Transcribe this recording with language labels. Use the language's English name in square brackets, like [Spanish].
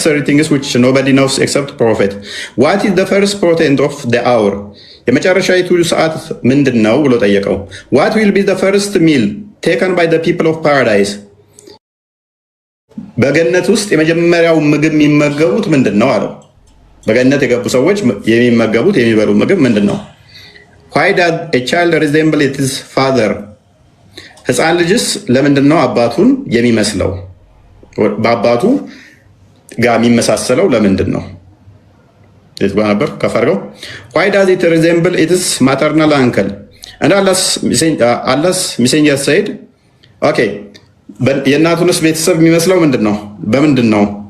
[English] 30 things which nobody knows except prophet. What is the first portent of the hour? [Amharic] የመጨረሻይቱ ሰዓት ምንድን ነው ብሎ ጠየቀው። [English] What will be the first meal taken by the people of paradise? [Amharic] በገነት ውስጥ የመጀመሪያው ምግብ የሚመገቡት ምንድን ነው አለው። በገነት የገቡ ሰዎች የሚመገቡት የሚበሉ ምግብ ምንድን ነው? [English] Why does a child resemble his father? [Amharic] ሕፃን ልጅስ ለምንድን ነው አባቱን የሚመስለው? በአባቱ ጋር የሚመሳሰለው ለምንድን ነው? የት ጋር ነበር? ከፍ አድርገው። [English] Why does it resemble its maternal uncle? And Allah's messenger said, okay, [Amharic] የእናቱንስ ቤተሰብ የሚመስለው ምንድን ነው? በምንድን ነው?